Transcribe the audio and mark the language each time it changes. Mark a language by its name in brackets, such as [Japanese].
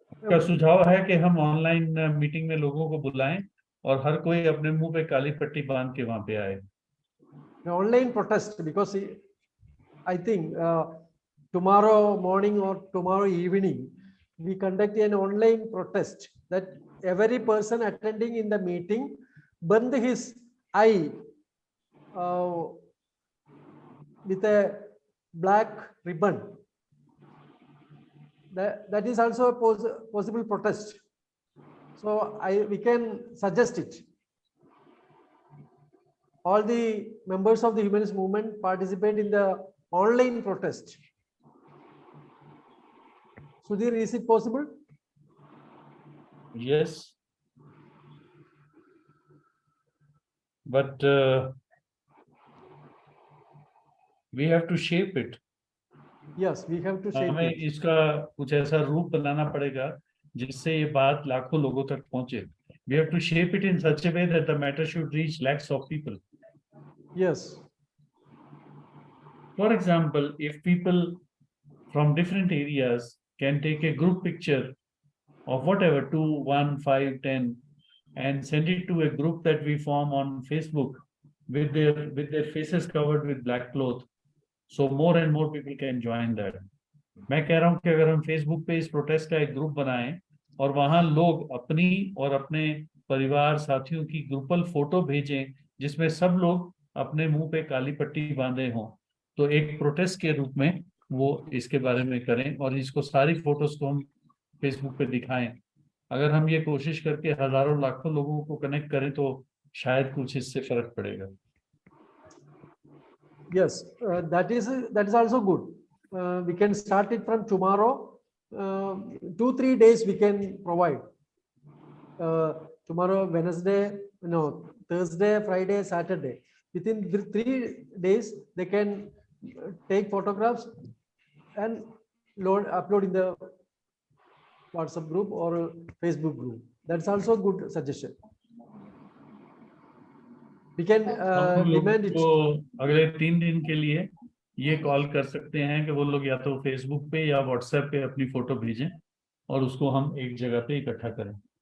[Hindi] का सुझाव है कि हम ऑनलाइन मीटिंग में लोगों को बुलाएं और हर कोई अपने मुंह पे काली पट्टी बांध के वहां पे आए। [English] Online protest, because I think tomorrow morning or tomorrow evening we conduct an online protest that every person attending in the meeting band his eye with a black ribbon. That is also a possible protest. So we can suggest it. all the members of the humanist movement participate in the online protest. Sudhir, is it possible? Yes. But we have to shape it. Yes, we have to shape [Hindi] हमें [English] it. [Hindi] इसका कुछ ऐसा रूप बनाना पड़ेगा जिससे ये बात लाखों लोगों तक पहुंचे. [English] We have to shape it in such a way that the matter should reach lakhs of people. Yes. For example, if people from different areas can take a group picture of whatever 2, 1, 5, 10 and send it to a group that we form on Facebook with their faces covered with black cloth, so more and more people can join that. [Hindi] मैं कह रहा हूँ कि अगर हम Facebook पे इस protest का एक ग्रुप बनाएं और वहां लोग अपनी और अपने परिवार साथियों की ग्रुपल फोटो भेजें जिसमें सब लोग अपने मुंह पे काली पट्टी बांधे हों, तो एक प्रोटेस्ट के रूप में वो इसके बारे में करें और इसको सारी फोटोज को हम फेसबुक पे दिखाएं. अगर हम ये कोशिश करके हजारों लाखों लोगों को कनेक्ट करें तो शायद कुछ इससे फर्क पड़ेगा. [English] Yes, that is also good. We can start it from tomorrow. 2-3 days we can provide. Tomorrow, Wednesday, no, Thursday, Friday, Saturday. Within 3 days, they can take photographs and upload in the WhatsApp group or Facebook group. That's also a good suggestion. We can demand it. [Hindi] अगले 3 दिन के लिए ये call कर सकते हैं कि वो लोग या तो फेसबुक पे या व्हाट्सएप पे अपनी फोटो भेजें और उसको हम एक जगह पे इकट्ठा करें.